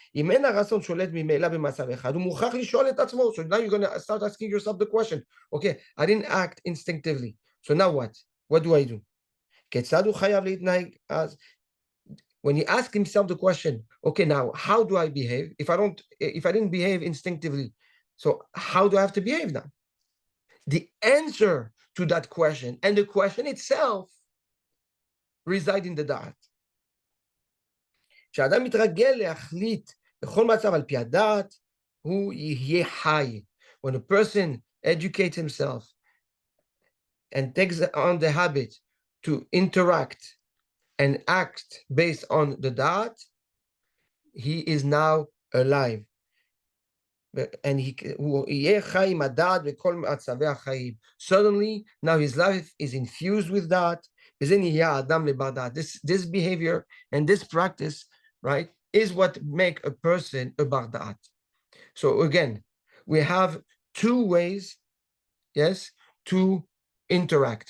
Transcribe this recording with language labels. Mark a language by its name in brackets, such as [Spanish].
[Hebrew] אם אין הרצון שולט ממילא במצב אחד, הוא מוכרח לשאול את עצמו. [English] So now you're going to start asking yourself the question, okay, I didn't act instinctively. So now what? What do I do? [Hebrew] כיצד הוא חייב להתנהג אז? [English] When he asks himself the question, okay, now how do I behave? If I didn't behave instinctively, so how do I have to behave now? The answer to that question and the question itself reside in the da'at. [Hebrew] כשאדם מתרגל להחליט בכל מצב על פי הדעת, הוא יהיה חי. [English] When a person educates himself and takes on the habit to interact and act based on the da'at, he is now alive. [Hebrew] And הוא יהיה חי עם הדעת בכל מצבי החיים. [English] Suddenly, now his life is infused with da'at. [Hebrew] וזה נהיה האדם לבר דעת. [English] This behavior and this practice, right, is what make a person a bar da'at. So again, we have two ways, yes, to interact.